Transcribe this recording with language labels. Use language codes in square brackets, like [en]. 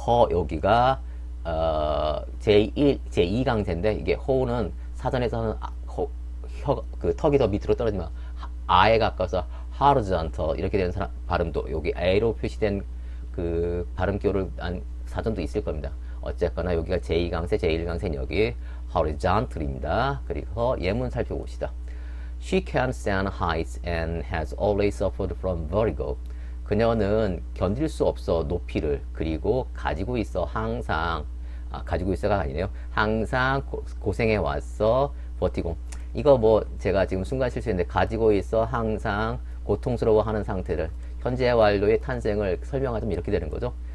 [ko] 여기가 제2강제인데, 이게 호는 사전에서는 그 턱이 더 밑으로 떨어지면 아에 가까워서 horizontal 이렇게 되는 발음도 여기 A로 표시된 그 발음기호를 한 사전도 있을 겁니다. 어쨌거나 여기가 제2강세, 제1강세 여기 horizontal입니다. 그리고 예문 살펴봅시다. [en] She can't stand heights and has always suffered from vertigo. [ko] 그녀는 견딜 수 없어 높이를, 그리고 가지고 있어 항상, 가지고 있어가 아니네요. 항상 고생해 왔어 버티고. 이거 제가 지금 순간 실수했는데, 가지고 있어 항상 고통스러워하는 상태를, 현재 완료의 탄생을 설명하자면 이렇게 되는 거죠.